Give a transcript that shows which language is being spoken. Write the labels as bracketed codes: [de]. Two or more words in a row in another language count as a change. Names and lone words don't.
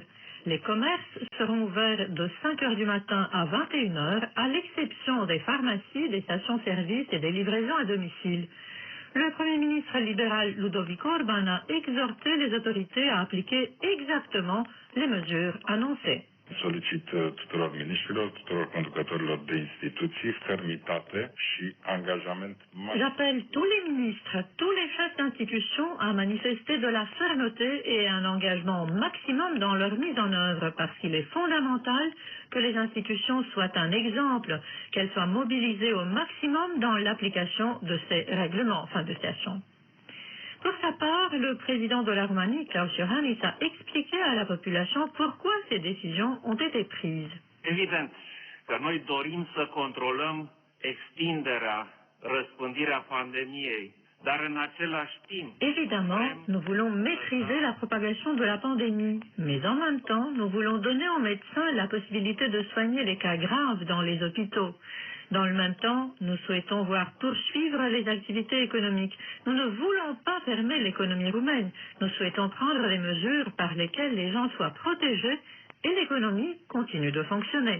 [fr] Les commerces seront ouverts de 5 heures du matin à 21 heures, à l'exception des pharmacies, des stations-service et des livraisons à domicile. Le Premier ministre libéral Ludovico Orban a exhorté les autorités à appliquer exactement les mesures annoncées. [ro] Solicit tuturor miniștrilor, tuturor conducătorilor de instituții, fermitate și angajament maxim. [fr] J'appelle tous les ministres, tous les chefs d'institutions à manifester de la fermeté et un engagement maximum dans leur mise en œuvre parce qu'il est fondamental que les institutions soient un exemple, qu'elles soient mobilisées au maximum dans l'application de ces règlements, fin de citation. Pour sa part, le président de la Roumanie, Klaus Iohannis, a expliqué à la population pourquoi ces décisions ont été prises. [ro] Evident că noi dorim să controlăm extinderea, răspândirea pandemiei, dar în același timp... [fr] Évidemment, nous voulons maîtriser la propagation de la pandémie, mais en même temps, nous voulons donner aux médecins la possibilité de soigner les cas graves dans les hôpitaux. Dans le même temps, nous souhaitons voir poursuivre les activités économiques. Nous ne voulons pas fermer l'économie roumaine. Nous souhaitons prendre les mesures par lesquelles les gens soient protégés et l'économie continue de fonctionner.